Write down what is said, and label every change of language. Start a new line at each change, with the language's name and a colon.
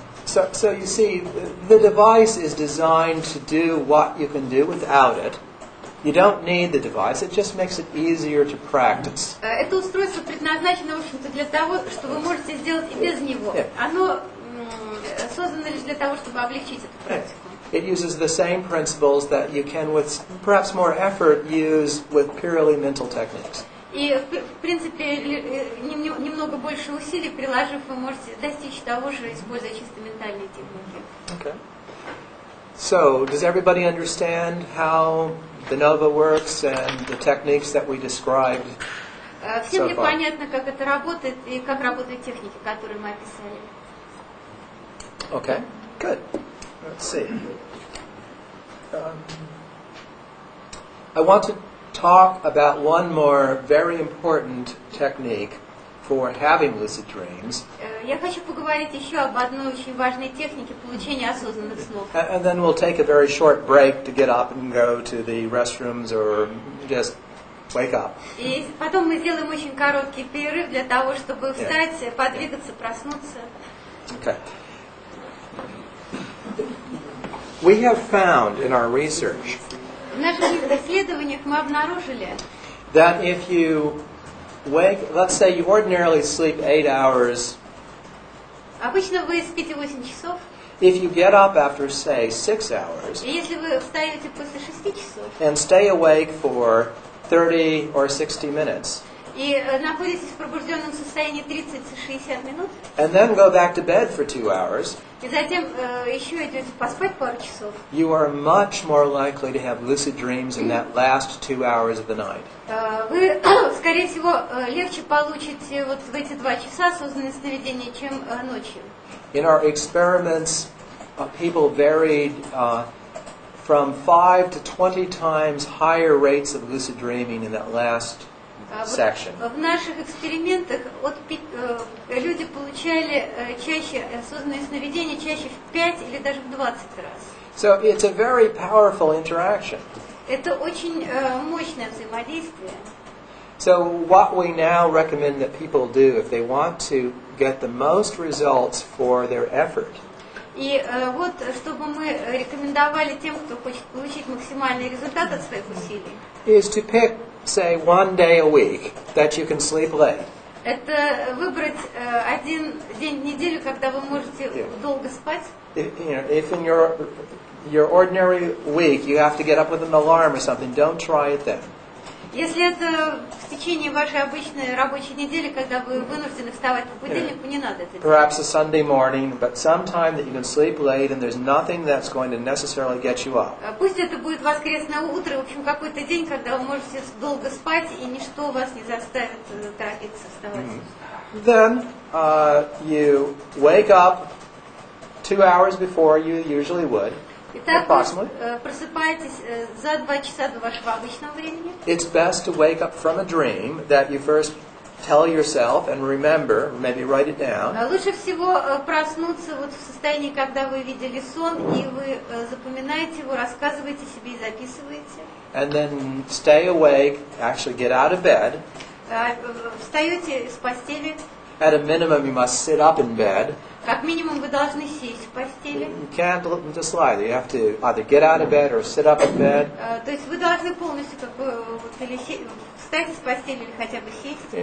English: So you see, the device is designed to do what you can do without it. You don't need the device, it just makes it easier to practice.
Russian: Это устройство предназначено, в общем-то, для того, что вы можете сделать и без него. Оно создано лишь для того, чтобы облегчить эту практику.
English: It uses the same principles that you can, with perhaps more effort, use with purely mental techniques.
Russian: И, в принципе, немного больше усилий приложив, вы можете достичь того же, используя чисто ментальные техники.
English: Okay. So, does everybody understand how the Nova works and the techniques that we described?
Russian: Всем ли понятно, как это работает и как работают техники, которые мы описали?
English: Okay, good. Let's see. I want to talk about one more very important technique for having lucid dreams.
Russian: Я хочу поговорить еще об одной очень важной технике получения осознанных снов.
English: And then we'll take a very short break to get up and go to the restrooms or just wake up.
Russian: И потом мы сделаем очень короткий перерыв для того, чтобы встать, подвигаться, проснуться.
English: Okay. We have found in our research
Russian: В наших исследованиях мы обнаружили,
English: that if you wake, let's say you ordinarily sleep 8 hours,
Russian: обычно вы спите 8 часов,
English: if you get up after, say, 6 hours
Russian: И если вы встаете после 6 часов
English: and stay awake for 30 or 60 minutes,
Russian: и находитесь в пробужденном состоянии 30-60 минут,
English: and then go back to bed for 2 hours,
Russian: и затем еще идете поспать пару часов,
English: you are much more likely to have lucid dreams in that last 2 hours of the night.
Russian: вы, скорее всего, легче получите вот в эти 2 часа осознанные сновидения, чем ночью.
English: In our experiments, people varied from 5 to 20 times higher rates of lucid dreaming in that last section.
Russian: В наших экспериментах люди получали чаще осознанные сновидения, чаще в 5 или даже в 20 раз.
English: So it's a very powerful interaction.
Russian: Это очень мощное взаимодействие.
English: So what we now recommend that people do if they want to get the most results for their effort
Russian: И вот, чтобы мы рекомендовали тем, кто хочет получить максимальный результат от своих усилий,
English: is to pick, say, 1 day a week that you can sleep late.
Russian: это выбрать один день в неделю, когда вы можете долго спать.
English: If in your ordinary week you have to get up with an alarm or something, don't try it then.
Russian: Если это в течение вашей обычной рабочей недели, когда вы вынуждены вставать по будильнику, не надо это делать.
English: Perhaps a Sunday morning, but sometime that you can sleep late and there's nothing that's going to necessarily get you up.
Russian: Пусть это будет воскресное утро, в общем, какой-то день, когда вы можете долго спать, и ничто вас не заставит торопиться вставать.
English: Then you wake up 2 hours before you usually would.
Russian: Итак, вы просыпаетесь за 2 часа до вашего обычного времени.
English: It's best to wake up from a dream that you first tell yourself and remember, maybe write it down.
Russian: Лучше всего проснуться вот в состоянии, когда вы видели сон, и вы запоминаете его, рассказываете себе и записываете.
English: And then stay awake, actually get out of bed.
Russian: Встаете с постели.
English: At a minimum, you must sit up in bed.
Russian: Как минимум вы должны сесть в постели.
English: You can't just lie. You have to either get out of bed or sit up in bed.
Russian: То есть вы должны полностью как бы или встать с постели или хотя бы сесть.